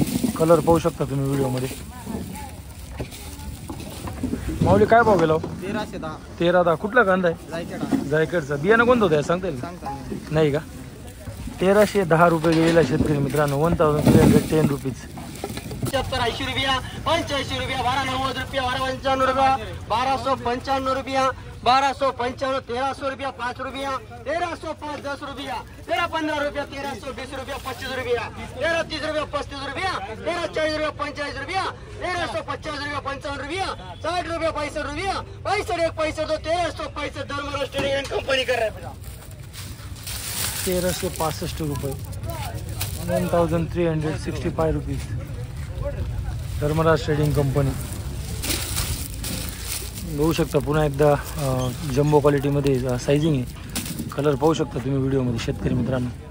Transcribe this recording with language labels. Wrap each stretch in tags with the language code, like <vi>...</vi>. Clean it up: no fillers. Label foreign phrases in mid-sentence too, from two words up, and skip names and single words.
<mr>कलर पाहू शकता तुम्ही व्हिडिओमध्ये। माऊली काय भाव गेला? 1310। 1310। कुठला कांदा आहे? जायकडचा। बियाणं कोणतं होतं सांगता येईल? नाही का? 1310 रुपये गेलेला शेतकरी मित्रांनो, 1310 रुपीज.</mr> <hi>80 रुपया, 85 रुपया, 1290 रुपया, 1255 रुपया, 1255 रुपया, 1255, 1300 रुपया, 5 रुपया, 1305, 10 रुपया, 1315 रुपया, 1320 रुपया, 25 रुपया, 1330 रुपया, 35 रुपया, 1340 रुपया, 45 रुपया, 1350 रुपया, 55 रुपया, 60 रुपया, 65 रुपया, 65 1 65 2, 1365 धर्मराज ट्रेडिंग एंड कंपनी कर रहा है.</hi> <mr>1365 रुपये, 1365 रुपीज, धर्मराज ट्रेडिंग कंपनी. बघू शकता पुन्हा एकदा जम्बो क्वालिटीमध्ये सायझिंग आहे. कलर पाहू शकता तुम्ही व्हिडिओमध्ये शेतकरी मित्रांनो.</mr>